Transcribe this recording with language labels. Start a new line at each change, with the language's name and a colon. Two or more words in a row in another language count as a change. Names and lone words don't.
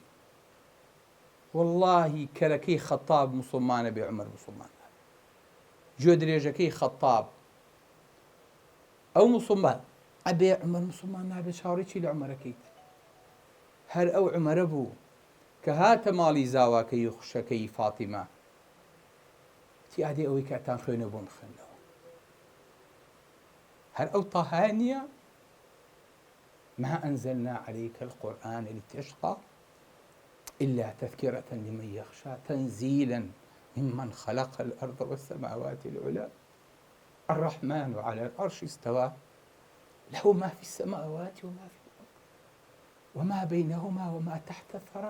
Central Kurdish: وەڵڵاهی کەرەکەی خەتاب موسڵمانە بێ عومەر موسڵمانە، گوێ درێژەکەی خەتاب ئەو موسڵمان ئەبێ عومەر موسڵمان نابێ، چاوەڕێی چی لە عومەرەکەیت؟ هەر ئەو عومەرە بوو کە هاتە ماڵی زاواکەی و خوشەکەی فاتیمە تی ئادێ ئەوەی کاتان خوێنە بۆ بخێنەوە. هەر ئەو تاهایە نییە؟
Arabic: ما أنزلنا عليك القرآن لتشقى إلا تذكرة لمن يخشى تنزيلا ممن خلق الأرض والسماوات العلى الرحمن على العرش استوى له ما في السماوات وما في الأرض وما بينهما وما تحت الثرى.